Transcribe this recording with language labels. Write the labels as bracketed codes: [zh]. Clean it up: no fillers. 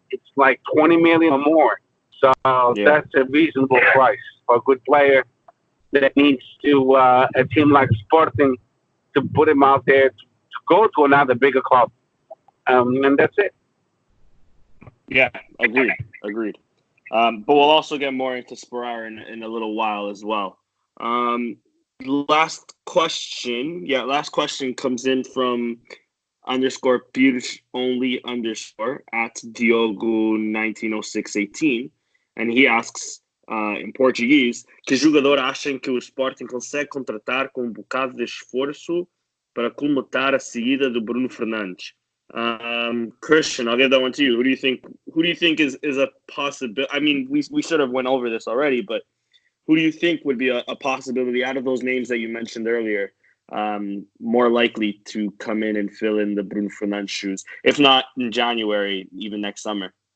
[en] It's like 20 million or more. So that's a reasonable price for a good player that needs to a team like Sporting to put him out there to go to another bigger club. And that's it. Yeah, agreed. But we'll also get more into Sperrar in a little while as well. Last question comes in from _Pires only _ at Diogo190618, and he asks em Portuguese: [pt] que jogador acham que o Sporting consegue contratar com um bocado de esforço para colmatar a saída do Bruno Fernandes? [en] Christian, I'll give that one to you. Who do you think is a possibility? I mean, we sort of went over this already, but who do you think would be a possibility out of those names that you mentioned earlier, more likely to come in and fill in the Bruno Fernandes shoes, if not in January, even next summer?